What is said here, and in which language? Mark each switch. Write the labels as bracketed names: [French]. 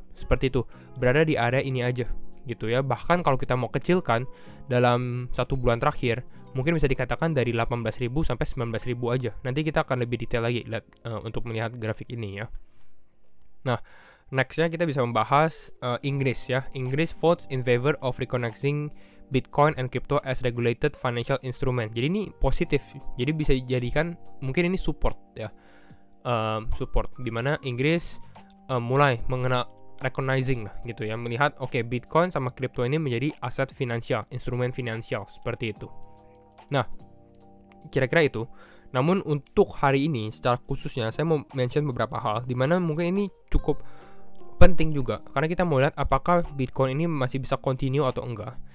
[Indonesian] Seperti itu, berada di area ini aja gitu ya. Bahkan kalau kita mau kecilkan dalam 1 bulan terakhir, mungkin bisa dikatakan dari 18 ribu sampai 19 ribu aja. Nanti kita akan lebih detail lagi untuk melihat grafik ini ya. Nah, nextnya kita bisa membahas Inggris ya. [English] Inggris votes in favor of recognizing Bitcoin and crypto as regulated financial instrument. [Indonesian] Jadi ini positif. Jadi bisa dijadikan mungkin ini support ya. Support dimana Inggris mulai mengenal recognizing lah gitu ya, melihat oke, Bitcoin sama crypto ini menjadi aset finansial, instrumen finansial seperti itu. Nah, kira-kira itu. Namun untuk hari ini secara khususnya saya mau mention beberapa hal dimana mungkin ini cukup penting juga karena kita mau lihat apakah Bitcoin ini masih bisa continue atau enggak.